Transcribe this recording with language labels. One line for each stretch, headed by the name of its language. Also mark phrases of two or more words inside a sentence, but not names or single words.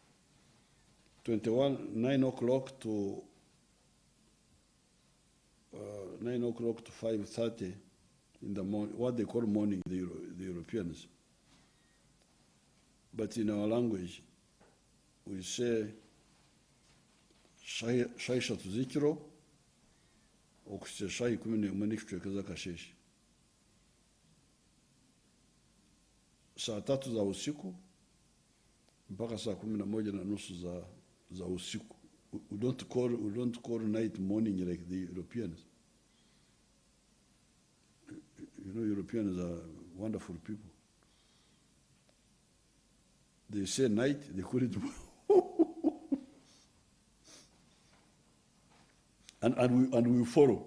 English: 9 o'clock to 5:30 in the morning, what they call morning, the Europeans. But in our language, we say
Nyankole: shayi eshatu z'ekiro okusa shayi 11 n'ekicweka z'akasheeshe.
Swahili: Saa 3 za usiku mpaka saa 11:30 za usiku.
English: We don't call night morning like the Europeans. You know, Europeans are wonderful people. They say night, they call it and we follow.